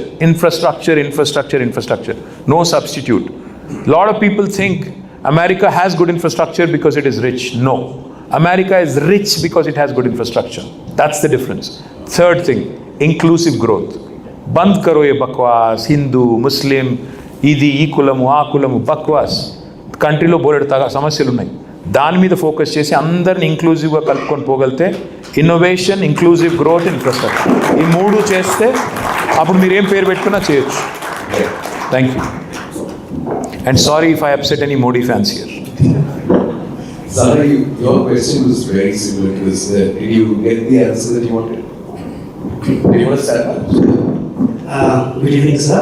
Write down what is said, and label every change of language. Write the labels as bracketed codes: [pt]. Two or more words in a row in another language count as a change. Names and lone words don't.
[en] Infrastructure. No substitute. A lot of people think America has good infrastructure because it is rich. No. America is rich because it has good infrastructure. That's the difference. 3rd thing, inclusive growth. [hi] बंद करो ये बकवास, हिंदू, मुस्लिम, [te] ఇది, ఈ కులము, ఆ కులము, బక్వాస్. Country లో బోలెడు సమస్యలు ఉన్నాయి. దాని మీద ఫోకస్ చేసి అందరిని ఇంక్లూజివ్గా కలుపుకొని పోగలితే ఇన్నోవేషన్, [en] inclusive growth, [te] ఇన్ఫ్రాస్ట్రక్చర్, ఈ 3 చేస్తే అప్పుడు మీరు ఏం పేరు పెట్టుకున్నా చేయొచ్చు. [en] Thank you. And sorry if I upset any Modi fans here. Sir, your question was very similar to this. Did you get the answer that you wanted? Did you want to start that? Good evening, sir.